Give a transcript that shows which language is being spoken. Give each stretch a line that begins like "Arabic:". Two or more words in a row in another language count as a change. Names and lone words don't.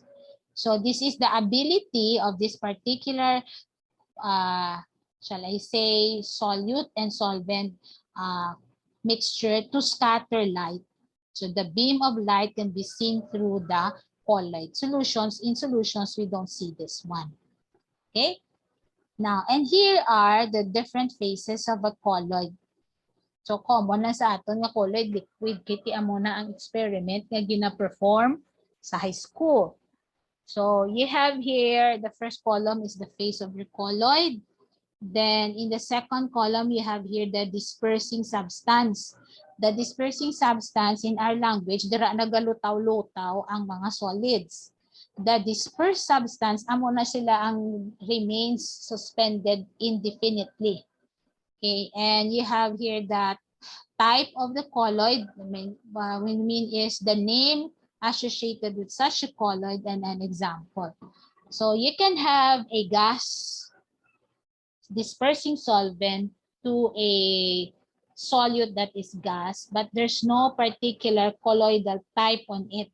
English: So this is the ability of this particular shall I say solute and solvent mixture to scatter light. So the beam of light can be seen through the colloid solutions. In solutions, we don't see this one. Okay. Now, and here are the different phases of a colloid.
Hiligaynon: So, common na sa aton nga colloid liquid. Kiti amo na ang experiment nga gina-perform sa
English: high school. So, you have here, the first column is the phase of your colloid. Then, in the second column, you have here the dispersing substance. The dispersing substance in our language,
Hiligaynon: dira nagalutaw-lutaw ang mga solids.
English: The dispersed substance,
Hiligaynon: amo na sila ang
English: remains suspended indefinitely. Okay, and you have here that type of the colloid. We mean is the name associated with such a colloid and an example. So you can have a gas dispersing solvent to a solute that is gas, but there's no particular colloidal type on it.